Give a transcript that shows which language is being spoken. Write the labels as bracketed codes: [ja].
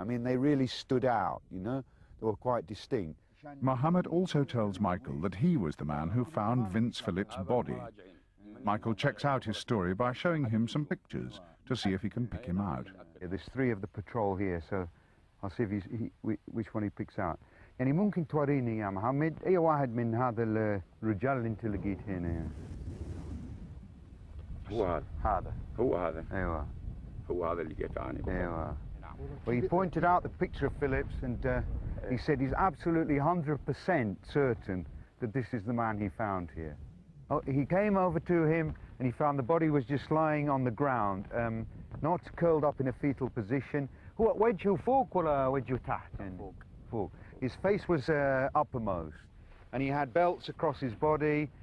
[en] I mean, they really stood out, you know? They were quite distinct. Mohammed also tells Michael that he was the man who found Vince Phillips' body. Michael checks out his story by showing him some pictures to see if he can pick him out. Yeah, there's 3 of the patrol here, so I'll see if which one he picks out. [ar] يعني ممكن توريني يا محمد أي واحد من هذا الرجال اللي أنت لقيت هنا. هو هذا. هذا. هو هذا. أيوة. هو هذا اللي لقيته أنا. أيوة. [en] Well, he pointed out the picture of Phillips, and he said he's absolutely 100% certain that this is the man he found here. Oh, he came over to him and he found the body was just lying on the ground, not curled up in a fetal position. [ar] هو وجهه فوق ولا وجهه تحت؟ فوق. [en] His face was uppermost, and he had belts across his body.